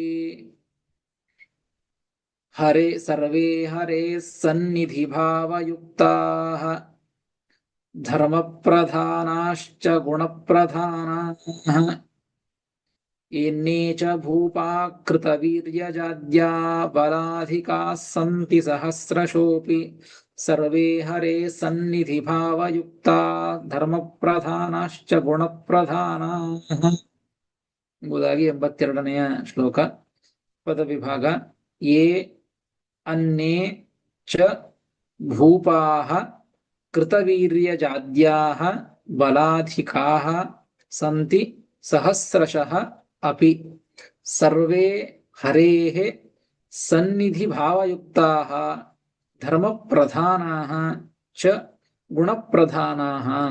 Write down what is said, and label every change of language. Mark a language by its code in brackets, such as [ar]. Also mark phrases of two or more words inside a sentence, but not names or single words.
[sa] हरे सर्वे हरे सन्निधि भावयुक्ताः धर्मप्रधानाश्च गुणप्रधानाः एन्ने च भूपाकृत वीर्यजाद्या बलाधिकाः सन्ति सहस्रशोपि सर्वे हरे सन्निधि भावयुक्ता धर्मप्रधानाश्च गुणप्रधानाः [kn] ಎಂಬುದಾಗಿ 82ನೆಯ ಶ್ಲೋಕ. ಪದವಿಭಾಗ. [sa] ये अन्ने च भूपाः कृतवीर्यजाद्याः बलाधिकाः सन्ति सहस्रशः अपि सर्वे हरेः सन्निधि भावयुक्ताः धर्मप्रधानाः च गुणप्रधानाः.